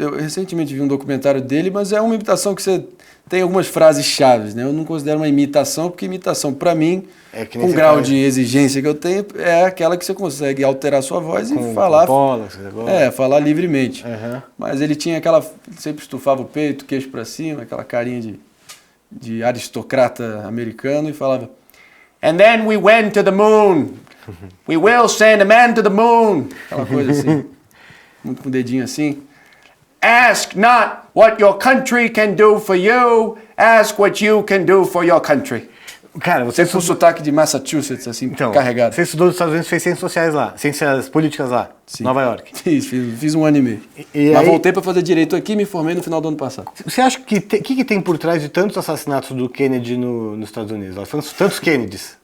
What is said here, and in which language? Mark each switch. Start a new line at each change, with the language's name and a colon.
Portuguese: Eu recentemente vi um documentário dele, mas é uma imitação que você tem algumas frases chaves, né? Eu não considero uma imitação, porque imitação, para mim, com o grau de exigência que eu tenho, é aquela que você consegue alterar a sua voz e falar... falar livremente. Uhum. Mas ele tinha aquela... Sempre estufava o peito, queixo para cima, aquela carinha de aristocrata americano e falava...
English: And then we went to the moon. We will send a man to the moon.
Portuguese: Aquela coisa assim. Muito com o dedinho assim.
English: Ask not what your country can do for you. Ask what you can do for your country.
Portuguese: Cara, você com sotaque de Massachusetts, assim, então, carregado. Você estudou nos Estados Unidos, fez ciências sociais lá, ciências políticas lá, Sim. Nova York. Fiz um ano e meio. Mas aí, voltei para fazer direito aqui e me formei no final do ano passado. Você acha que que tem por trás de tantos assassinatos do Kennedy nos Estados Unidos? Tantos Kennedys.